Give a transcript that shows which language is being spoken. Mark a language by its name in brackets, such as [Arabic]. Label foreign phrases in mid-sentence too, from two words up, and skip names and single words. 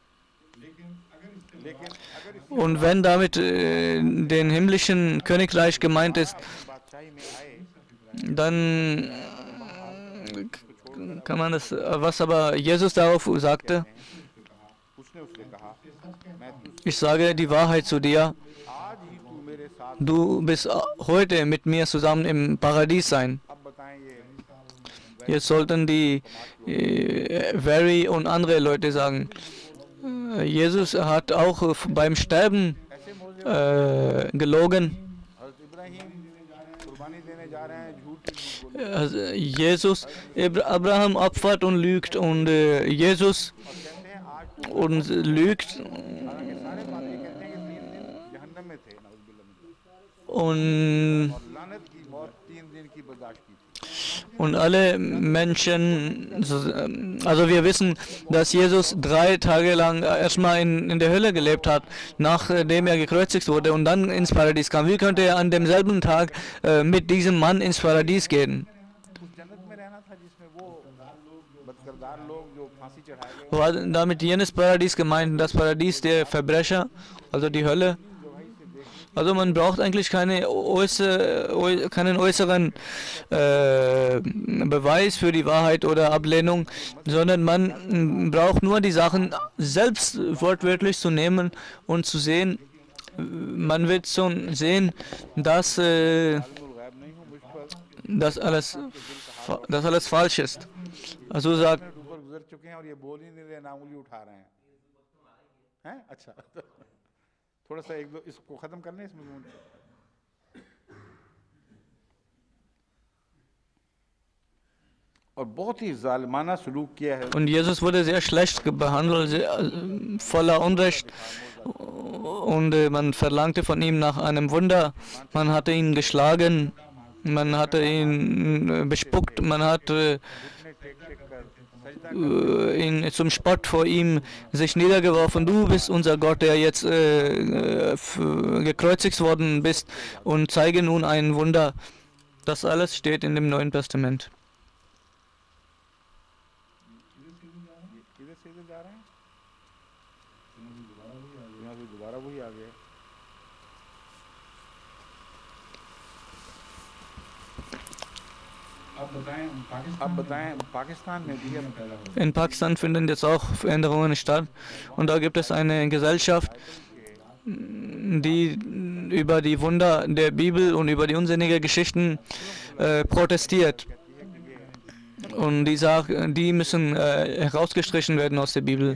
[German] Und wenn damit den himmlischen Königreich gemeint ist, dann kann man das, was aber Jesus darauf sagte, ich sage die Wahrheit zu dir, du bist heute mit mir zusammen im Paradies sein. Jetzt sollten die Very und andere Leute sagen, Jesus hat auch beim Sterben gelogen. [Urdu] حضرت ابراہیم قربانی دینے جا رہے ہیں، جھوٹ بول [German] Also Jesus, Abraham opfert und lügt und Jesus [Urdu] کہتے ہیں آج [German] und lügt [Urdu] حالانکہ سارے پاپی کہتے ہیں کہ 3 دن جہنم میں تھے [Arabic] نعوذ بالله من [German] und, [Urdu] اور لعنت کی موت 3 دن کی برداشت کی تھی. [German] und alle Menschen, also wir wissen, dass Jesus 3 Tage lang erstmal in der Hölle gelebt hat, nachdem er gekreuzigt wurde und dann ins Paradies kam. Wie könnte er an demselben Tag mit diesem Mann ins Paradies gehen? [Urdu] اس جنت میں رہنا تھا جس میں وہ بدکردار لوگ جو پھانسی چڑھائے گئے [German] War damit jenes Paradies gemeint, das Paradies der Verbrecher, also die Hölle? Also man braucht eigentlich keinen äußeren Beweis für die Wahrheit oder Ablehnung, sondern man braucht nur die Sachen selbst wortwörtlich zu nehmen und zu sehen. Man wird schon sehen, dass [Urdu] غیب نہیں ہوں مجھ پر [German] das alles falsch ist. Also sagt, [Urdu] منٹ اوپر گزر چکے ہیں اور یہ بول ہی نہیں رہے، نہ انگلی اٹھا رہے ہیں۔ ہیں اچھا تھوڑا سا ایک دو اس کو ختم کر لیں اس میں اور بہت ہی ظالمانہ سلوک کیا ہے. [German] und Jesus wurde sehr schlecht behandelt, voller Unrecht. Und man verlangte von ihm nach einem Wunder. Man hatte ihn geschlagen, man hatte ihn bespuckt, man hat ihn zum Spott vor ihm sich niedergeworfen. Du bist unser Gott, der jetzt gekreuzigt worden bist, und zeige nun ein Wunder. Das alles steht in dem Neuen Testament. [Urdu] کدھر سے ادھر جا رہے ہیں? یہاں سے دوبارہ وہی آ گئے. اب بتائیں پاکستان میں بھی [German] In Pakistan finden jetzt auch Veränderungen statt, und da gibt es eine Gesellschaft, die über die Wunder der Bibel und über die unsinnigen Geschichten protestiert. Und die sagt, die müssen herausgestrichen werden aus der Bibel.